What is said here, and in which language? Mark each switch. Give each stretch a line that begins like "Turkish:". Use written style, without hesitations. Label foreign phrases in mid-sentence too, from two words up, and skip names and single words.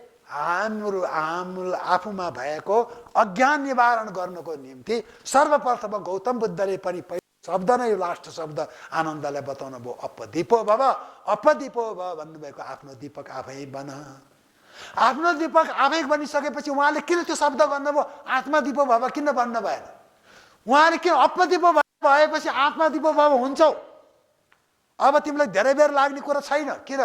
Nepali: आफूमा भएको अज्ञान निवारण गर्नको निम्ति सर्वप्रथम गौतम बुद्धले पनि शब्द नै लास्ट शब्द आनन्दलाई बताउनु भयो,
Pali: अपदीपो भव, अपदीपो भव भन्नुभएको।
Nepali: आफ्नो दीपक आफै बन। आफ्नो दीपक आफै बनिसकेपछि उहाँले किन त्यो शब्द गर्नुभयो?
Pali: आत्मदीपो भव
Nepali: किन भन्न भएन? उहाँले किन अपदीपो भएपछि
Pali: आत्मदीपो भव
Nepali: हुन्छौ? अब तिमीलाई धेरै बेर लाग्ने कुरा छैन। किन?